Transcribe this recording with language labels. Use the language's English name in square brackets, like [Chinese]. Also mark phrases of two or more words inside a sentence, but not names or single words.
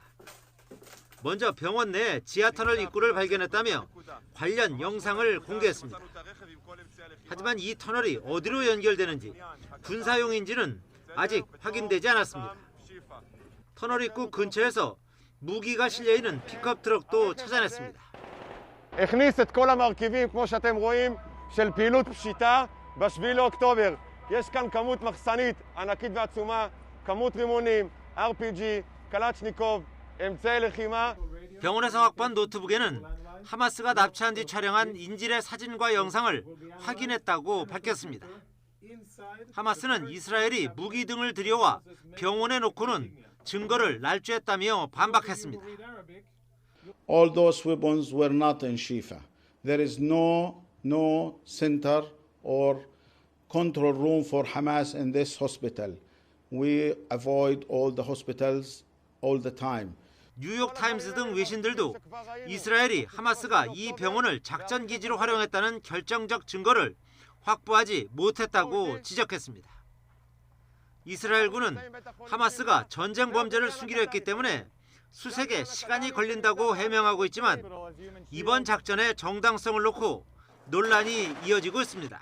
[Korean] 먼저 병원 내 지하터널 입구를 발견했다며 관련 영상을 공개했습니다. 하지만 이 터널이 어디로 연결되는지 군사용인지는 아직 확인되지 않았습니다. 터널 입구 근처에서 무기가 실려있는 픽업 트럭도 찾아냈습니다. [Hebrew] הכניס את כל המרכיבים כמו שאתם רואים של פעילות פשיטה ב-7 לאוקטובר. יש כאן כמות מחסנית ענקית ועצומה, כמות רימונים, RPG, קלצ'ניקוב, אמצעי לחימה. [Korean] 병원에서 확보한 노트북에는 하마스가 납치한 뒤 촬영한 인질의 사진과 영상을 확인했다고 밝혔습니다. 하마스는 이스라엘이 무기 등을 들여와 병원에 놓고는 증거를 날조했다며 반박했습니다. [English] All those weapons were not in Shifa. There is no center or control room for Hamas in this hospital. We avoid all the hospitals all the time. [Korean] 뉴욕타임스 등 외신들도 이스라엘이 하마스가 이 병원을 작전기지로 활용했다는 결정적 증거를 확보하지 못했다고 지적했습니다. 이스라엘군은 하마스가 전쟁 범죄를 숨기려 했기 때문에 수색에 시간이 걸린다고 해명하고 있지만 이번 작전의 정당성을 놓고 논란이 이어지고 있습니다.